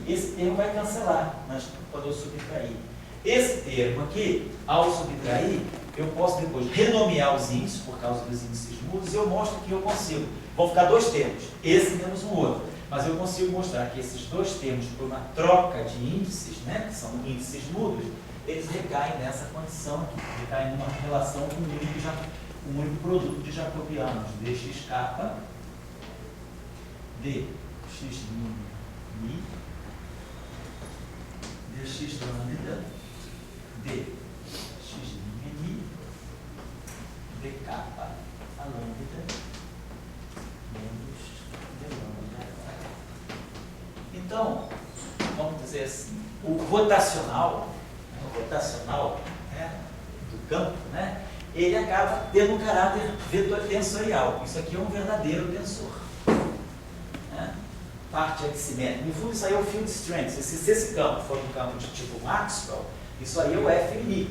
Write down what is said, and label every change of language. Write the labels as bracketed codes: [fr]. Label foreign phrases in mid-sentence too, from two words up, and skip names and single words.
[pt] Esse termo vai cancelar quando eu subtrair. Esse termo aqui, ao subtrair, eu posso depois renomear os índices, por causa dos índices mudos, e eu mostro que eu consigo. Vão ficar dois termos, esse menos o outro. Mas eu consigo mostrar que esses dois termos, por uma troca de índices, né, que são índices mudos, eles recaem nessa condição aqui, recaem numa relação com um único produto de jacobianos, dx dx mi, dx lambda, dx mi, dk a lambda, menos d lambda. Então, vamos dizer assim, o rotacional né, do campo, né, ele acaba tendo um caráter tensorial. Isso aqui é um verdadeiro tensor. Né? Parte aximétrica. No fundo, isso aí é o [en] field strength. [pt] Se esse campo for um campo de tipo Maxwell, isso aí é o F'.